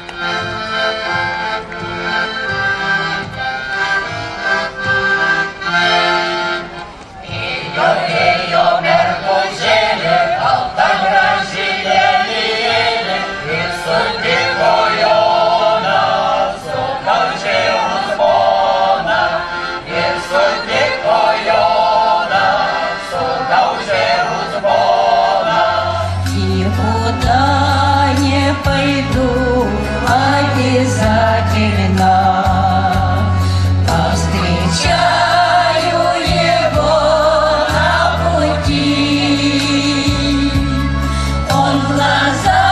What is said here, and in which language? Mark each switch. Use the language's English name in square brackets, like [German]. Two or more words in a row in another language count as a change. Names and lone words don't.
[Lithuanian] Ėjo mergužėlė, balta graži lėlė, ir sutiko Joną su gaučėnų žmona. Ir sutiko Joną su gaučėnų žmona. [Russian] Никуда не пойду, обязательно повстречаю его на пути. Он в глаза